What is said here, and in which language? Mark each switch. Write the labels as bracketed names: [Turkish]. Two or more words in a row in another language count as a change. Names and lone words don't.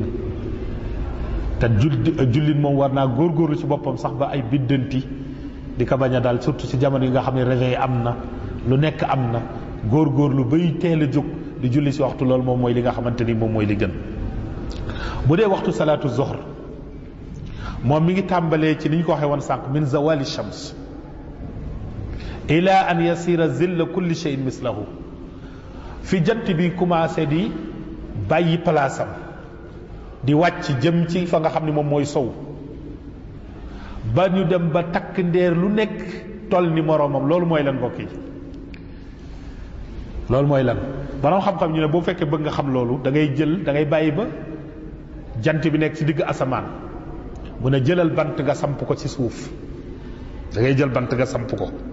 [Wolof] te jullit moom war naa góorgóorlu ci boppam sax ba ay biddanti di ko bañ a dal surtout ci jamono yi nga xam ne réveil am na lu nekk am na góorgóorlu bay teel a jóg di julli ci waxtu loolu moom mooy li nga xamante ni moom mooy li gën. bu dee waxtu [Arabic] صلاة الظهر [Wolof] moom mi ngi tàmbalee ci ni ñu ko waxee woon sànq [Arabic] من زوال الشمس إلى أن يصير ظل كل شيء مثله [Wolof] fi jant bi commencé di bàyyi palaasam di wàcc jëm ci fa nga xam ne moom mooy sow ba ñu dem ba takk ndeer lu nekk toll ni moroomam loolu mooy lan mbokk yi loolu mooy lan borom xam-xam ñu ne boo fekkee bëgg nga xam loolu da ngay bàyyi ba jant bi nekk ci digg asamaan mu ne jëlal bant nga samp ko ci suuf da ngay jël bant nga samp ko